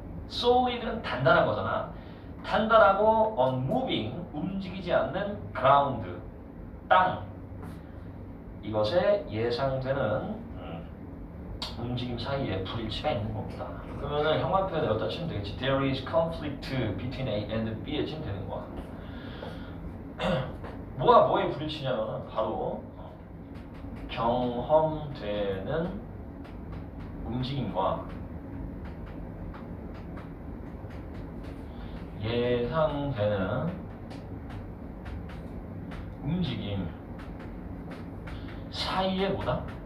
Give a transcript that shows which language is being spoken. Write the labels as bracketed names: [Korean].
[Korean] Solid는 단단한 거잖아. 단단하고 unmoving, 움직이지 않는 ground, 땅. 이것에 예상되는 움직임 사이에 불일치가 있는 겁니다. 그러면은 현관표에 여기다 치면 되겠지. [English] There is conflict between A and B [Korean] 에 치면 되는 거야. 뭐가 뭐에 불일치냐면 바로 경험되는 움직임과 예상되는 움직임 사이에 뭐다?